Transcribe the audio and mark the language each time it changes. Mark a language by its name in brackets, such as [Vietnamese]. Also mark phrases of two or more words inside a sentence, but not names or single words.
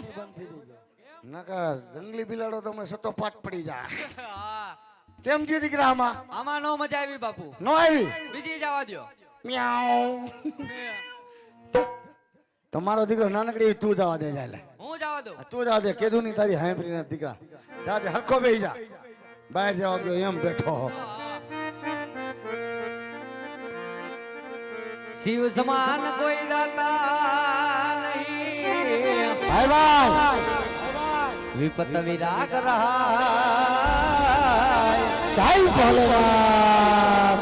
[Gujarati] નકા જંગલી બિલાડો તમને સતો પાટ પડી જા કેમ જી દીકરા આમાં આમાં નો મજા આવી બાપુ નો આવી બીજી જવા દો મ્યાઉ તમારો દીકરો નાનકડી તું જવા દે જાય હું જવા દઉં તું જવા દે કીધું ની તારી હાંભરી ના દીકરા જા દે હરખો બેહી જા બહાર જવા ગયો એમ બેઠો [Hindi] शिव समान कोई दाता नहीं भाई भाई विपत विराग रहा जय भोलेनाथ